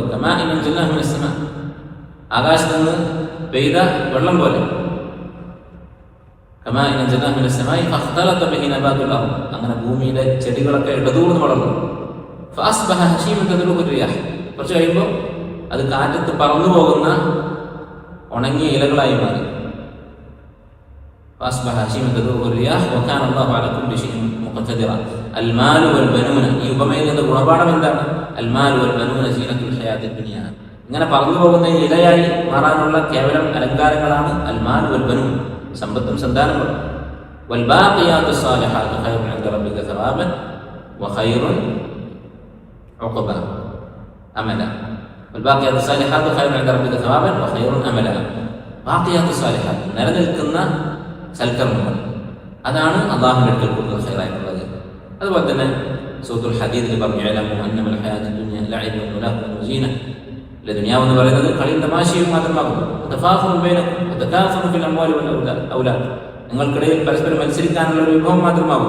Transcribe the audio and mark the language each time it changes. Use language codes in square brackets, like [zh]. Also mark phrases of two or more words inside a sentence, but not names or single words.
[ar] كماء أنزلناه من السماء, [ml] ആകാശത്ത് നിന്ന് പെയ്ത വെള്ളം പോലെ. [ar] كماء أنزلناه من السماء فاختلط به نبات الأرض, [ml] അങ്ങനെ ഭൂമിയിലെ ചെടികളൊക്കെ ഇടതൂർന്ന് വളർന്നു. [ar] فأصبح هشيما تذروه الرياح, [ml] കുറച്ച് കഴിയുമ്പോൾ അത് കാറ്റത്ത് പറന്നു പോകുന്ന ഉണങ്ങിയ ഇലകളായി മാറി. [ar] فأصبح هشيما تذروه الرياح وكان الله على كل شيء مقتدرا. المال والبنون, [ml] ഈ ഉപമയിൽ നിന്ന് ഗുണപാഠം എന്താണ്? [ar] المال والبنون زينة الحياة الدنيا. [ml] ഇങ്ങനെ പറന്നു പോകുന്ന ഇലയായി മാറാനുള്ള കേവലം അലങ്കാരങ്ങളാണ് [ar] المال والبنون, [ml] സമ്പത്തും സന്താനങ്ങളും. [ar] والباقيات الصالحات خير عند ربك ثوابا وخير عقبا أملا. والباقيات الصالحات خير عند ربك ثوابا وخير أملا. باقيات الصالحات, [ml] നിലനിൽക്കുന്ന സൽക്കർമ്മങ്ങൾ, അതാണ് അള്ളാഹുവിന്റെ അടുക്കൽ കൂടുതൽ ഖൈറായിട്ടുള്ളത്. അതുപോലെ തന്നെ സൂറത്തുൽ ഹദീദിൽ പറഞ്ഞു, [ar] اعلموا أنما الحياة الدنيا لعب ولهو وزينة. [ml] ദുനിയാവ് എന്ന് പറയുന്നത് കളിയും തമാശയും മാത്രമാകുന്നു. [ar] تفاخر بينكم وتكاثر في الأموال والأولاد, [ml] നിങ്ങൾക്കിടയിൽ പരസ്പരം മത്സരിക്കാനുള്ള ഒരു വിഭവം മാത്രമാകും.